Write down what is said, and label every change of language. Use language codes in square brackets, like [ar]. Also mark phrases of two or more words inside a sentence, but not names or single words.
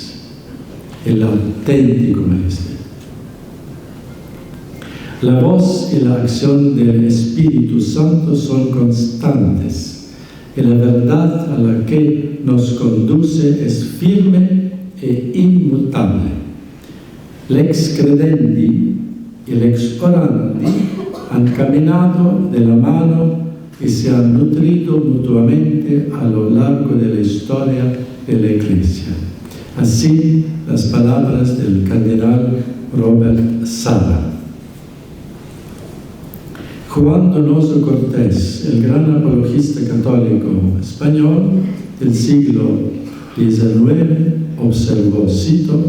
[es] El auténtico magisterio. La voz y la acción del Espíritu Santo son constantes y la verdad a la que nos conduce es firme e inmutable. [la] Lex credendi [es] y [la] lex orandi [es] han caminado de la mano y se han nutrido mutuamente a lo largo de la historia de la Iglesia. Así las palabras del cardenal Robert Sara. Juan Donoso Cortés, el gran apologista católico español del siglo XIX, observó, cito,